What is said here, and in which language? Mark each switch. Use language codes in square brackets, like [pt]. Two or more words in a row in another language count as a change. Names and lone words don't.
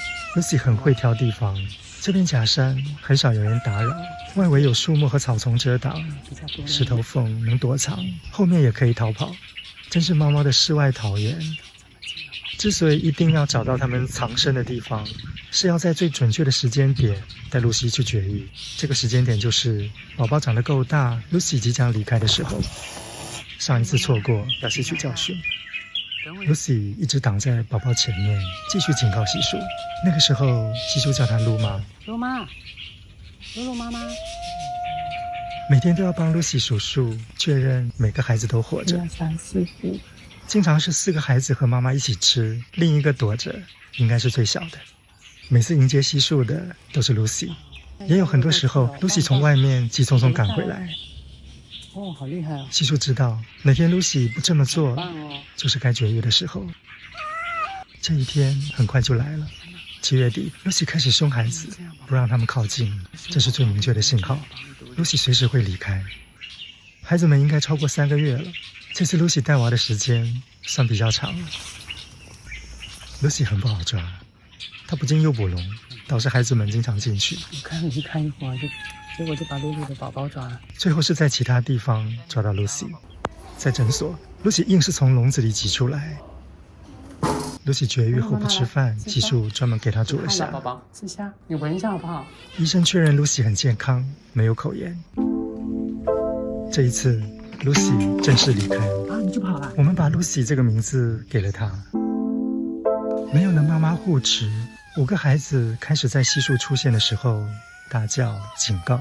[zh] Lucy 很會挑地方，這邊假山很少有人打擾，外圍有樹木和草叢遮擋，石頭縫能躲藏，後面也可以逃跑，真是貓貓的世外桃源。之所以一定要找到它們藏身的地方，是要在最準確的時間點帶 Lucy 去絕育。這個時間點就是寶寶長得夠大， Lucy 即將離開的時候。上一次錯過，要吸取教訓。Lucy 一直擋在寶寶前面，繼續警告西叔。那個時候，西叔叫她露媽。露媽，露露媽媽。每天都要幫 Lucy 數數，確認每個孩子都活着。1、2、3、4、5。經常是4個孩子和媽媽一起吃，另一個躲着，應該是最小的。每次迎接西叔的都是 Lucy， 也有很多時候 Lucy 從外面急匆匆趕回來。哦，好厲害哦！西叔知道，哪天 Lucy 不這麼做，就是該絕育的時候。這一天很快就來了。7月底 ，Lucy 開始兇孩子，不讓他們靠近，這是最明確的信號。Lucy 隨時會離開。孩子們應該超過3個月了。這次 Lucy 帶娃的時間算比較長了。Lucy 很不好抓，她不進誘捕籠，導致孩子們經常進去。我看你看一會兒，結果就把露露的寶寶抓了。最後是在其他地方抓到 Lucy。在診所 ，Lucy 硬是從籠子裡擠出來。Lucy 絕育後不吃飯，西數專門給她煮了蝦。寶寶吃蝦，你聞一下好不好？醫生確認 Lucy 很健康，沒有口炎。這一次 ，Lucy 正式離開了。啊，你就跑了。我們把 Lucy 這個名字給了她。沒有了媽媽護持，5個孩子開始在西數出現的時候大叫警告。